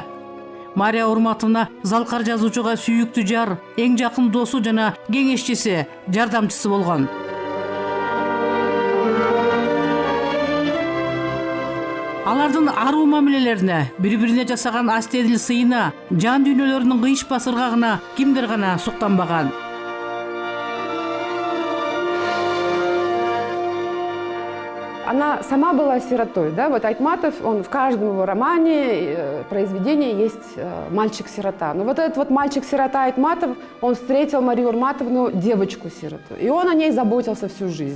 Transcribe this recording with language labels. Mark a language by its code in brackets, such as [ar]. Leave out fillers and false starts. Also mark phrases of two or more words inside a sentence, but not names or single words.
[ky] Мария Урматовна Залкар жазуучуга сүйүктүү жар, эң жакын досу жана кеңешчиси, жардамчысы болгон. Алардын аруу мамилелерине, бири-бирине жасаган астедил сыйына, жан дүйнөлөрүнүн кыйышпас ыргагына кимдер гана суктанбаган. [ru] Она сама была сиротой, да, вот Айтматов, он в каждом его романе, произведении есть мальчик-сирота. Но вот этот вот мальчик-сирота Айтматов, он встретил Марию Урматовну, девочку-сироту, и он о ней заботился всю жизнь.